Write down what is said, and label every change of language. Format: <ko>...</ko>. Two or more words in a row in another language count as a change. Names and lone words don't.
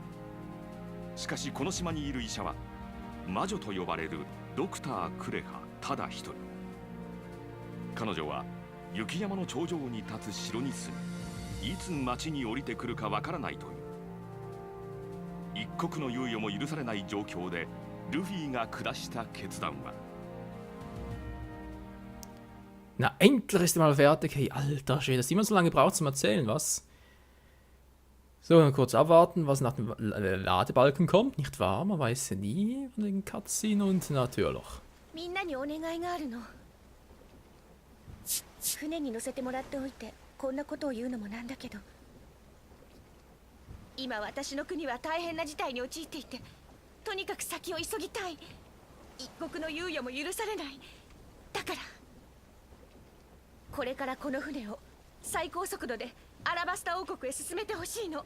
<ja>しかしこの島にいる医者は魔女と呼ばれるドクター・クレハただ一人。彼女は雪山の頂上に立つ城に住みいつ町に降りてくるかわからないという。一刻の猶予も許されない状況でルフィが下した決断は</ja> <de>Na, endlich ist er mal fertig. Hey, alter Schwede, dass immer so lange braucht zum Erzählen, was? So, dann kurz abwarten, was nach dem Ladebalken kommt, nicht wahr? Man weiß ja nie von den Cutscene und natürlich.</de> <ja>みんなにお願いがあるの。 船に乗せてもらっておいてこんなことを言うのもなんだけど、今私の国は大変な事態に陥っていて、とにかく先を急ぎたい。一刻の猶予も許されない。だからこれからこの船を最高速度でアラバスタ王国へ進めてほしいの。</ja>